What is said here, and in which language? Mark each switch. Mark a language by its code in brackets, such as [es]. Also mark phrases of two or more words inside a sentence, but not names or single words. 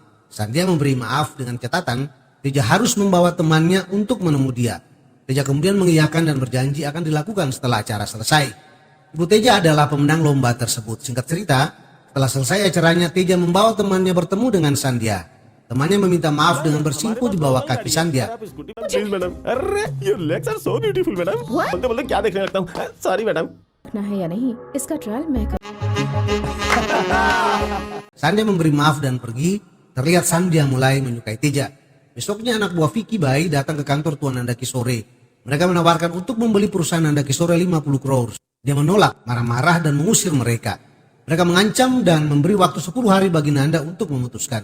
[id] Sandia memberi maaf dengan catatan Teja harus membawa temannya untuk menemui dia. Teja kemudian mengiyakan dan berjanji akan dilakukan setelah acara selesai. Ibu Teja adalah pemenang lomba tersebut. Singkat cerita, setelah selesai acaranya, Teja membawa temannya bertemu dengan Sandia. Temannya meminta maaf dengan bersimpuh di bawah kaki Sandia. [en] please madam. अरे your legs are so beautiful madam. What? [hi] बोलते बोलते क्या देखने लगता हूँ। [en] sorry madam. [hi] रखना है या नहीं इसका ट्रायल मैं कर... [id] Sandia memberi maaf dan pergi. Terlihat Sandia mulai menyukai Teja. Besoknya anak buah Vicky Bai datang ke kantor Tuan Nanda Kishore. Mereka menawarkan untuk membeli perusahaan Nanda Kishore 50 crores. Dia menolak, marah-marah dan mengusir mereka. Mereka mengancam dan memberi waktu 10 hari bagi Nanda untuk memutuskan.